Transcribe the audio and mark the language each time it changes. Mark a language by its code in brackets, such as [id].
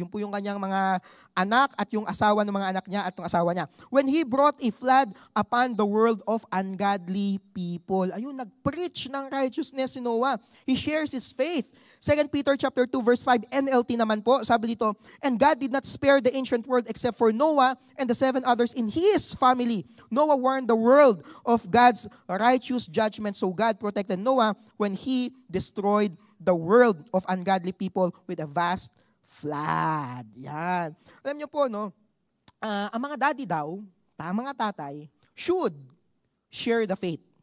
[tl] Yun po yung kanyang mga anak at yung asawa ng mga anak niya at yung asawa niya. [en] "When he brought a flood upon the world of ungodly people." [tl] Ayun, nag-preach ng righteousness si Noah. [en] He shares his faith. 2 Peter chapter 2 verse 5, NLT [tl] naman po, sabi dito, [en] "And God did not spare the ancient world except for Noah and the 7 others in his family. Noah warned the world of God's righteous judgment, so God protected Noah when he destroyed the world of ungodly people with a vast flood." [tl] Yan. Alam niyo po, no, ang mga daddy daw, mga tatay, [en] should share the faith.